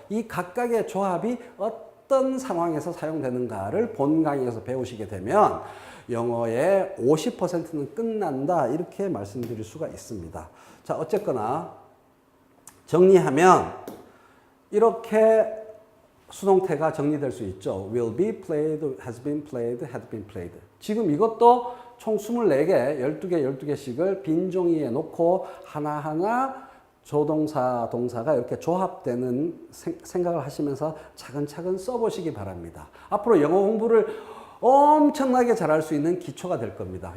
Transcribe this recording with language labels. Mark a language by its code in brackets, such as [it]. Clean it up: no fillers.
[ko] 이 각각의 조합이 어떤 상황에서 사용되는가를 본 강의에서 배우시게 되면 영어의 50%는 끝난다. 이렇게 말씀드릴 수가 있습니다. 자, 어쨌거나 정리하면 이렇게 수동태가 정리될 수 있죠. [en] will be played, has been played, had been played. [ko] 지금 이것도 총 24개, 12개씩을 빈 종이에 놓고 하나하나 조동사, 동사가 이렇게 조합되는 생각을 하시면서 차근차근 써보시기 바랍니다. 앞으로 영어 공부를 엄청나게 잘할 수 있는 기초가 될 겁니다.